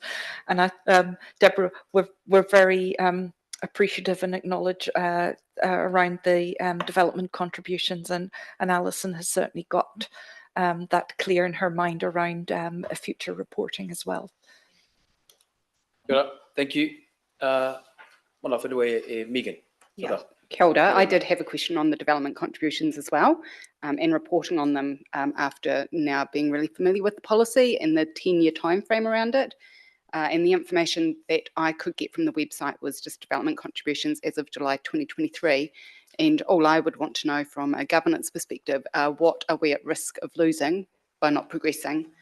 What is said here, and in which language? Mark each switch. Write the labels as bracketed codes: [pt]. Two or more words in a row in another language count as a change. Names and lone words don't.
[en] And Deborah, we're very appreciative and acknowledge around the development contributions, and Alison has certainly got that clear in her mind around a future reporting as well. Good. Thank you. Megan. Yeah. [mi] Kia ora. [en] I did have a question on the development contributions as well, and reporting on them after now being really familiar with the policy and the 10-year time frame around it. And the information that I could get from the website was just development contributions as of July 2023. And all I would want to know from a governance perspective, what are we at risk of losing by not progressing?